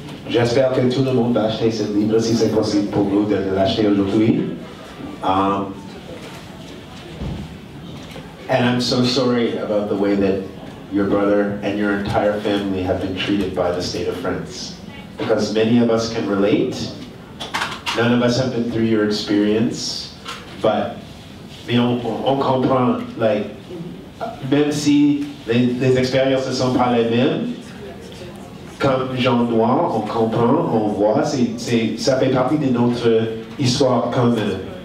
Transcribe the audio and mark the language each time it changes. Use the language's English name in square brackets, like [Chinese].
[French] J'espère que tout le monde va acheter ce livre si c'est possible pour vous de l'acheter aujourd'hui. [English] And I'm so sorry about the way that your brother and your entire family have been treated by the state of France. Because many of us can relate. None of us have been through your experience. [French] But on comprend, like, même si les expériences ne sont pas les mêmes, comme gens noirs, on comprend, on voit, ça fait partie de notre histoire commune.